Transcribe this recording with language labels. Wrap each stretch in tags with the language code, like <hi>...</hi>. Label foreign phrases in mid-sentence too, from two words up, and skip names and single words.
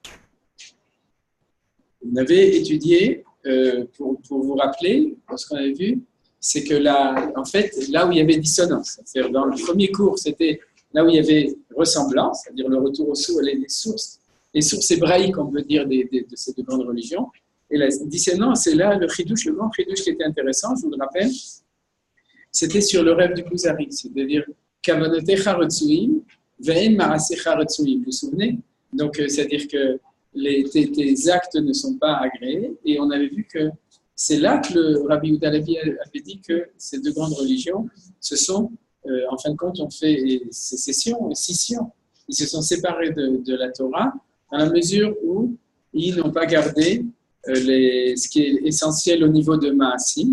<fr>On avait étudié, pour vous rappeler, ce qu'on avait vu, c'est que en fait, là où il y avait dissonance, c'est-à-dire dans le premier cours, c'était là où il y avait ressemblance, c'est-à-dire le retour aux sources, les sources hébraïques, on peut dire, de ces deux grandes religions. Et la dissonance, c'est là le chidouche, le grand chidouche qui était intéressant, je vous le rappelle, c'était sur le rêve du Kuzari, c'est-à-dire</fr> <he>כוונותיך רצויים ואין מעשיך רצויים.</he> <fr>Vous vous souvenez? Donc, c'est-à-dire que tes actes ne sont pas agréés, et on avait vu que c'est là que le Rabbi Yehuda Halevi avait dit que ces deux grandes religions, ce sont, en fin de compte, ont fait scission. Ils se sont séparés de la Torah dans la mesure où ils n'ont pas gardé ce qui est essentiel au niveau de Ma'asim.</fr>